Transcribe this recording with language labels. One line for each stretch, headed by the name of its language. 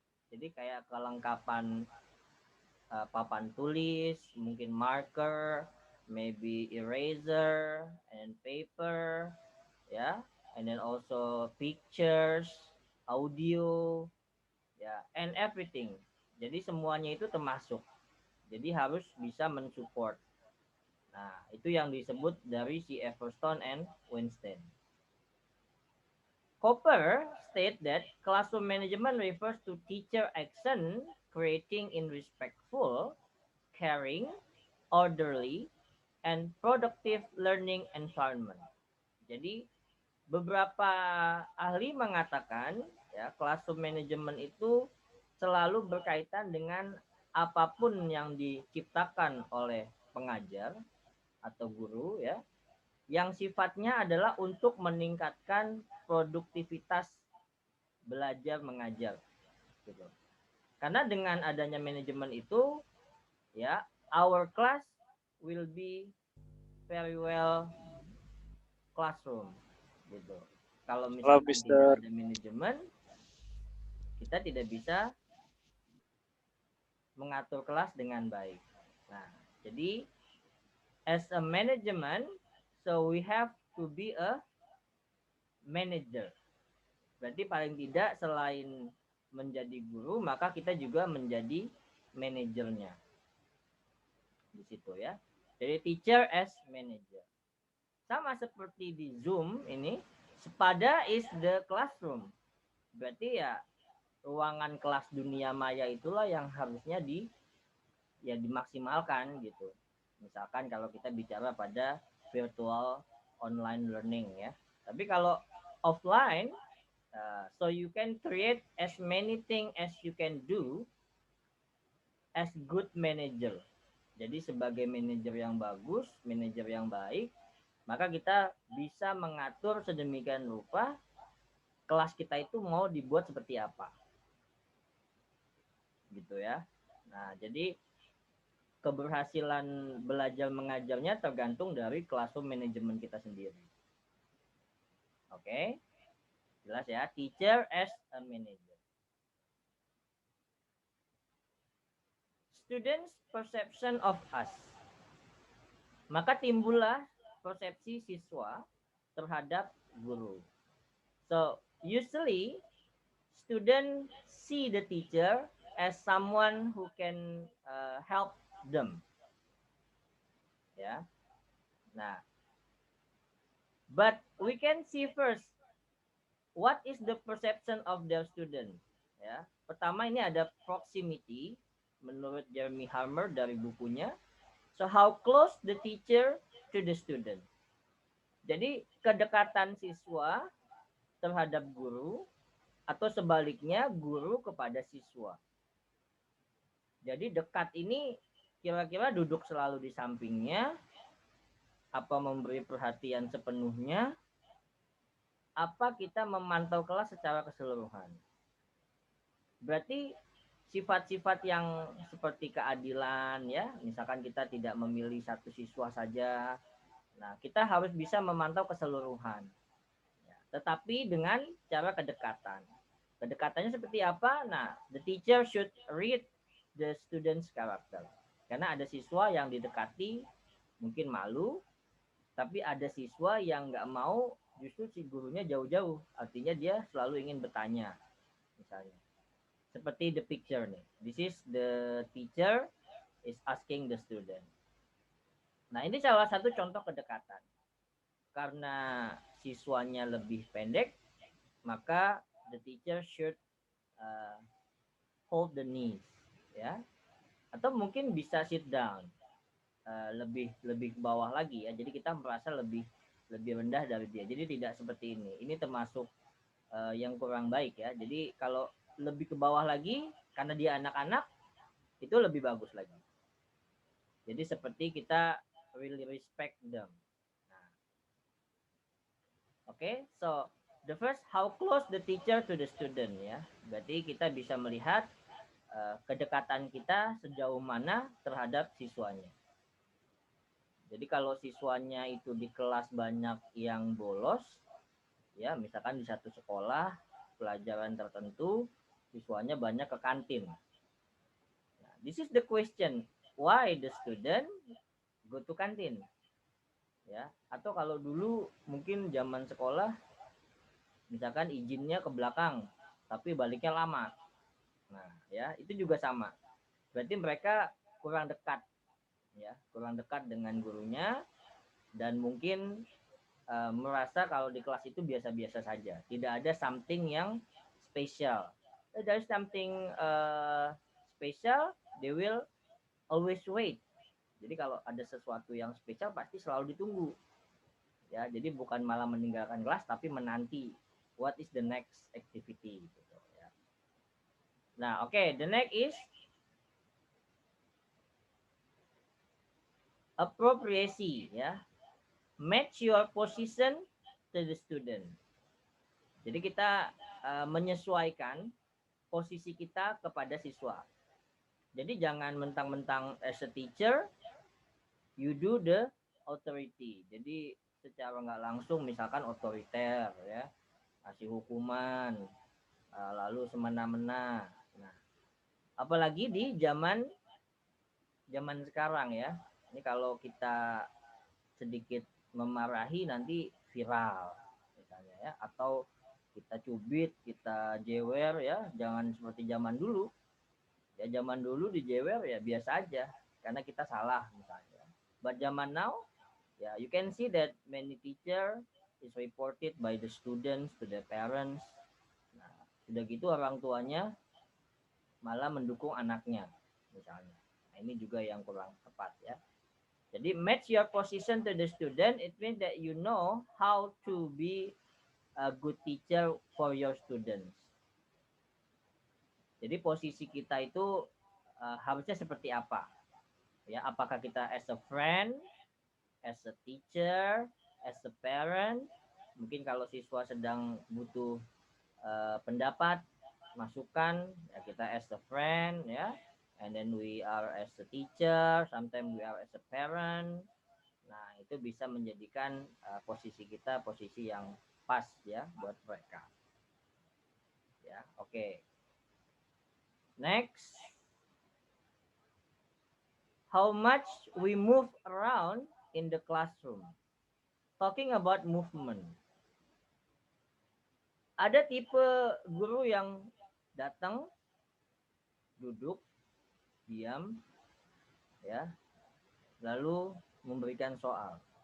Indonesian: Jadi kayak kelengkapan papan tulis, mungkin marker,
English: maybe eraser and paper, ya, and then also pictures, audio, ya, and everything.
Indonesian: Jadi semuanya itu termasuk. Jadi harus bisa mensupport. Nah, itu yang disebut dari si Everstone and Weinstein.
English: Cooper state that classroom management refers to teacher action creating in respectful, caring, orderly, and productive learning environment.
Indonesian: Jadi beberapa ahli mengatakan ya classroom management itu selalu berkaitan dengan apapun yang diciptakan oleh pengajar atau guru ya yang sifatnya adalah untuk meningkatkan produktivitas belajar mengajar gitu. Karena dengan adanya manajemen itu ya
English: our class will be very well classroom
Indonesian: gitu. Kalau Halo, misalkan tidak
English: Mister.
Indonesian: ada manajemen, kita tidak bisa mengatur kelas dengan baik.
English: Nah, jadi as a management, so we have to be a manager.
Indonesian: Berarti paling tidak selain menjadi guru, maka kita juga menjadi manajernya. Di situ ya.
English: Jadi teacher as manager.
Indonesian: Sama seperti di Zoom ini,
English: Sepada is the classroom.
Indonesian: Berarti ya ruangan kelas dunia maya itulah yang harusnya dimaksimalkan gitu. Misalkan kalau kita bicara pada virtual online learning ya. Tapi kalau offline,
English: so you can create as many things as you can do as good manager.
Indonesian: Jadi sebagai manajer yang bagus, manajer yang baik, maka kita bisa mengatur sedemikian rupa kelas kita itu mau dibuat seperti apa. Gitu ya. Nah, jadi keberhasilan belajar mengajarnya tergantung dari classroom manajemen kita sendiri. Oke.
English: Jelas ya, teacher as a manager. Students perception of us.
Indonesian: Maka timbullah persepsi siswa terhadap guru.
English: So, usually students see the teacher as someone who can help them. Ya. Nah, but we can see first what is the perception of their student.
Indonesian: Ya. Pertama ini ada proximity menurut Jeremy Harmer dari bukunya.
English: So how close the teacher to the student.
Indonesian: Jadi kedekatan siswa terhadap guru atau sebaliknya guru kepada siswa. Jadi dekat ini kira-kira duduk selalu di sampingnya, apa memberi perhatian sepenuhnya, apa kita memantau kelas secara keseluruhan. Berarti sifat-sifat yang seperti keadilan ya, misalkan kita tidak memilih satu siswa saja. Nah, kita harus bisa memantau keseluruhan. Ya, tetapi dengan cara kedekatan. Kedekatannya seperti apa?
English: Nah, the teacher should read the student's character.
Indonesian: Karena ada siswa yang didekati mungkin malu, tapi ada siswa yang nggak mau, justru si gurunya jauh-jauh. Artinya dia selalu ingin bertanya, misalnya. Seperti
English: the picture
Indonesian: nih.
English: This is the teacher is asking the student.
Indonesian: Nah, ini salah satu contoh kedekatan. Karena siswanya lebih pendek, maka
English: the teacher should
Indonesian: uh,
English: hold the knees,
Indonesian: ya, atau mungkin bisa
English: sit down,
Indonesian: lebih lebih ke bawah lagi ya. Jadi kita merasa lebih lebih rendah dari dia. Jadi tidak seperti ini. Ini termasuk yang kurang baik ya. Jadi kalau lebih ke bawah lagi karena dia anak-anak itu lebih bagus lagi. Jadi seperti kita
English: really respect them. Nah, okay, so the first, how close the teacher to the student ya.
Indonesian: Berarti kita bisa melihat kedekatan kita sejauh mana terhadap siswanya. Jadi kalau siswanya itu di kelas banyak yang bolos, ya misalkan di satu sekolah pelajaran tertentu siswanya banyak ke kantin.
English: Nah, this is the question, why the student go to kantin?
Indonesian: Ya, atau kalau dulu mungkin zaman sekolah misalkan izinnya ke belakang tapi baliknya lama. Nah, ya itu juga sama. Berarti mereka kurang dekat ya, kurang dekat dengan gurunya dan mungkin merasa kalau di kelas itu biasa-biasa saja, tidak ada something yang special.
English: There is something special, they will always wait.
Indonesian: Jadi kalau ada sesuatu yang spesial pasti selalu ditunggu. Ya, jadi bukan malah meninggalkan kelas tapi menanti
English: what is the next activity
Indonesian: gitu ya.
English: Nah, oke, okay, the next is appropriacy ya. Match your position to the student.
Indonesian: Jadi kita menyesuaikan posisi kita kepada siswa. Jadi jangan mentang-mentang
English: as a teacher you do the authority.
Indonesian: Jadi secara nggak langsung misalkan otoriter ya, kasih hukuman, lalu semena-mena. Nah, apalagi di zaman sekarang ya. Ini kalau kita sedikit memarahi nanti viral misalnya ya, atau kita cubit, kita jewer ya, jangan seperti zaman dulu. Ya zaman dulu dijewer ya biasa aja karena kita salah misalnya.
English: But zaman now, ya you can see that many teacher is reported by the students to the parents.
Indonesian: Nah, sudah gitu orang tuanya malah mendukung anaknya misalnya. Nah, ini juga yang kurang tepat ya.
English: Jadi match your position to the student, it means that you know how to be a good teacher for your students.
Indonesian: Jadi posisi kita itu harusnya seperti apa? Ya, apakah kita
English: as a friend, as a teacher, as a parent?
Indonesian: Mungkin kalau siswa sedang butuh pendapat, masukan, ya kita as a friend ya.
English: And then we are as a teacher, sometimes we are as a parent.
Indonesian: Nah, itu bisa menjadikan posisi kita posisi yang pas ya buat mereka. Ya, oke. Okay.
English: Next, how much we move around in the classroom. Talking about movement.
Indonesian: Ada tipe guru yang datang, duduk, diam, ya, lalu memberikan soal.